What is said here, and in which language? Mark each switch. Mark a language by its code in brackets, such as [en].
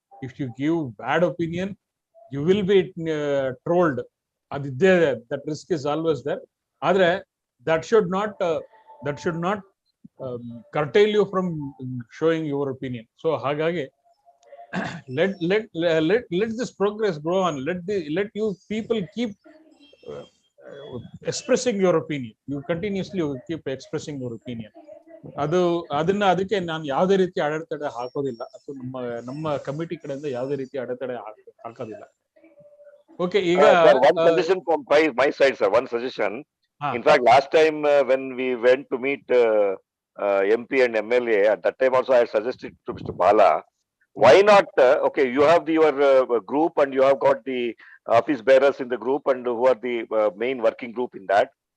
[en] If you give bad opinion you will be trolled. ಅದಿದ್ದೇ, that risk is always there. ಆದ್ರೆ that should not curtail you from showing your opinion. So hagage let this progress go on. Let you people keep expressing your opinion. You continuously keep expressing your opinion. [kn] ಅದಕ್ಕೆ ನಾನು ಯಾವುದೇ ರೀತಿ ಅಡೆತಡೆ ಹಾಕೋದಿಲ್ಲ, ಅಥವಾ ನಮ್ಮ committee ಕಡೆಯಿಂದ ಯಾವುದೇ ರೀತಿ ಅಡೆತಡೆ ಹಾಕೋದಿಲ್ಲ. ಓಕೆ, ಈಗ [en] one suggestion from my side, sir. One suggestion. In fact, last time when we went to meet MP and MLA, at that time also I suggested to Mr. Bala, why not, okay, you have your group and you have got the office bearers in the group and who are the main working group in that.